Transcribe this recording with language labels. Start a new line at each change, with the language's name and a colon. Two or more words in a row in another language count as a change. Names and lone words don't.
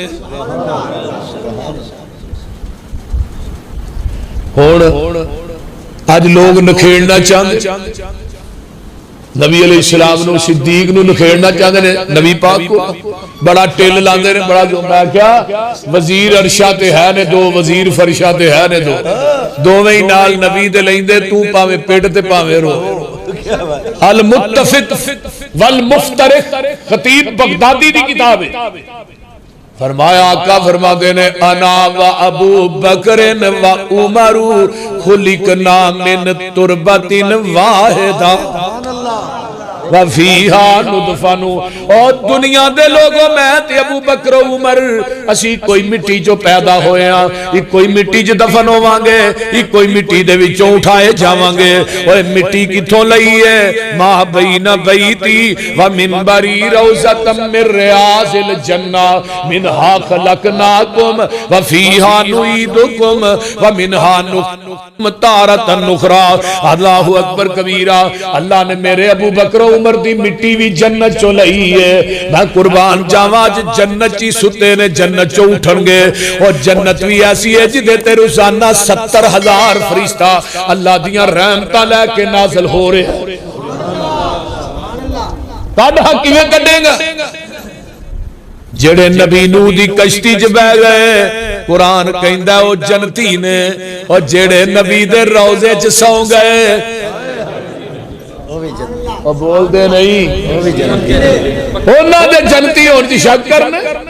Punjabi: ہون آج لوگ نکھیڑنا چاہتے نبی علیہ السلام نو صدیق نو نکھیڑنا چاہتے ہیں، نبی پاک کو بڑا ٹیل لاندے نے، بڑا جو میں کیا وزیر عرشہ تے ہے نے دو، وزیر فرشہ تے ہے نے دو، دو میں ہی نال نبی دے لائندے، تو پاوے پیٹ تے پاوے رو۔ المتفق والمفترق خطیب بغدادی دی کتاب ہے، فرمایا آقا فرما دینے
Arabic: انا و ابو بکر و عمر خلقنا من تربت واحدہ وفیہا ندفن،
Punjabi: اور دنیا دے لوگوں میں تے ابو بکر و عمر اسی کوئی مٹی جو پیدا ہوئے ہیں، ایک کوئی مٹی جو دفن ہوانگے، ایک کوئی مٹی دے وچوں اٹھائے جاوانگے۔ اور مٹی کتھوں لئی ہے؟
Arabic: ما بین بیتی و منبری روضۃ من ریاض الجنہ منہا خلقناکم وفیہا نعیدکم ومنہا نخرجکم تارۃ اخری۔ اللہ اکبر کبیرہ،
Punjabi: اللہ نے میرے ابو بکر و عمر دی مٹی بھی جنت چو لئی ہے۔ میں قربان جاواں جنت چی ستے نے جنت چو اٹھن گے، اور جنت بھی ایسی ہے جدے تے روزانہ 70,000 فرشتہ اللہ دیاں رحمتاں لے کے نازل ہو رہے ہیں۔ کڈھا کیویں کڈے گا؟ جڑے نبی نو دی کشتی چ بہ گئے، قرآن کہندا او جنتی نے، اور جڑے نبی دے روضے چ سو گئے اور بول دے نہیں انہاں دے جنتی ہون دی شک کرنے۔